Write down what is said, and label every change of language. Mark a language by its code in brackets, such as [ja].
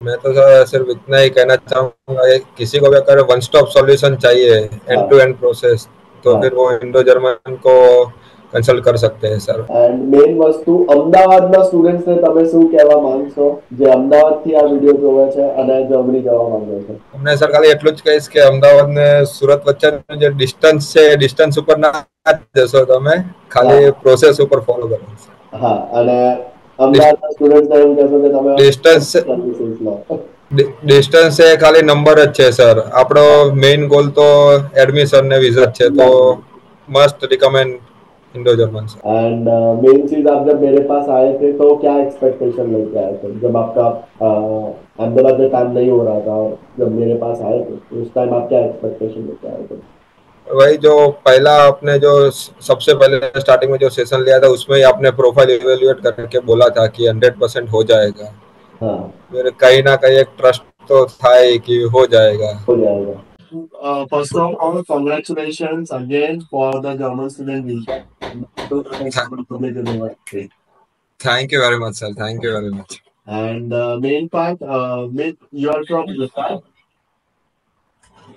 [hi] मैं तो सर सिर्फ इतना ही कहना चाहूंगा कि किसी को भी अगर वन स्टॉप सॉल्यूशन चाहिए, एंड टू हाँ [en] end process, तो [hi] हाँ। फिर वो इंडो जर्मन को कंसल्ट कर सकते हैं सर। [en] and main [gu] વસ્તુ અમદાવાદના સ્ટુડન્ટ્સને તમે શું કહેવા માંગશો જે અમદાવાદથી આ વિડીયો જોવે છે અને જર્મની જવા માંગે છે? અમને સર ખાલી એટલું જ કહીશ કે અમદાવાદ ને સુરત વચ્ચેનું જે ડિસ્ટન્સ છે એ ડિસ્ટન્સ ઉપર ના જશો તમે, ખાલી હા પ્રોસેસ ઉપર ફોલો કરો. હા. અને અમદાવાદના સ્ટુડન્ટ્સને એવું કહેશો કે તમે ડિસ્ટન્સ સર્વિસીસ લો. ડિસ્ટન્સ એ ખાલી નંબર જ છે સર. આપણો મેઇન ગોલ તો એડમિશન ને વિઝા જ છે, તો exactly. [en] Must recommend Indo German sir. And main [hi] चीज, आप जब मेरे पास आए थे तो क्या एक्सपेक्टेशन लेके आए थे जब आपका अहमदाबाद में टाइम नहीं हो रहा था, और जब मेरे पास आए थे तो उस टाइम आप क्या एक्सपेक्टेशन लेके आए थे? वही जो पहला आपने जो सबसे पहले स्टार्टिंग में जो सेशन लिया था उसमें ही आपने प्रोफाइल इवेल्युएट करके बोला था कि 100% हो जाएगा. हाँ फिर कहीं ना कहीं एक ट्रस्ट तो था ही कि हो जाएगा. हो जाएगा. [en] First of all, congratulations again for the German student visa. Thank you very much sir, thank you very much. And main part, you are from Gujarat.